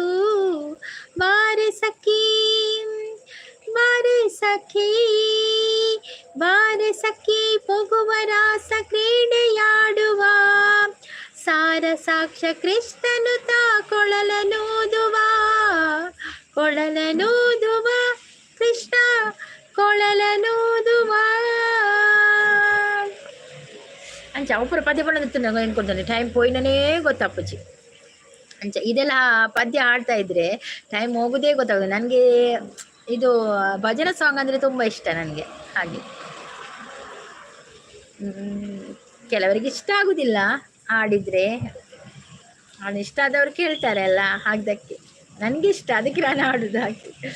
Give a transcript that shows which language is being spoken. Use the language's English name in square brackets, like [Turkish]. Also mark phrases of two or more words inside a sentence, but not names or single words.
[Kannada] ಬಾರೆ ಸಖಿ ಪೊಗುವ ರಾಸ ಕ್ರೀಡೆಯಾಡುವ, ಸಾರ ಸಾಕ್ಷ್ಯ ಕೃಷ್ಣನು ತಾ ಕೊಳಲನೂದುವ ಕೃಷ್ಣ ಕೊಳಲನೂದುವ [Tulu] ಅಂಚ ಅವಪುರ ಪದ್ಯ ಪಂಡ ಎನ್ಕೊಳ್ತಾನೆ ಟೈಮ್ ಪೋಯಿನೇ ಗೊತ್ತಪ್ಪಚ್ಚಿ. [Kannada] ಅಂಚ ಇದೆಲ್ಲ ಪದ್ಯ ಹಾಡ್ತಾ ಇದ್ರೆ ಟೈಮ್ ಹೋಗೋದೇ ಗೊತ್ತಾಗೋದು. ನನಗೆ ಇದು ಭಜನಾ ಸಾಂಗ್ ಅಂದರೆ ತುಂಬ ಇಷ್ಟ ನನಗೆ. ಹಾಗೆ ಕೆಲವರಿಗೆ ಇಷ್ಟ ಆಗೋದಿಲ್ಲ ಹಾಡಿದರೆ, ಹಾಡು ಇಷ್ಟ ಆದವ್ರು ಕೇಳ್ತಾರೆ ಅಲ್ಲ, ಹಾಗದಕ್ಕೆ ನನಗೆ ಇಷ್ಟ, ಅದಕ್ಕೆ ನಾನು ಹಾಡೋದು ಹಾಗೆ.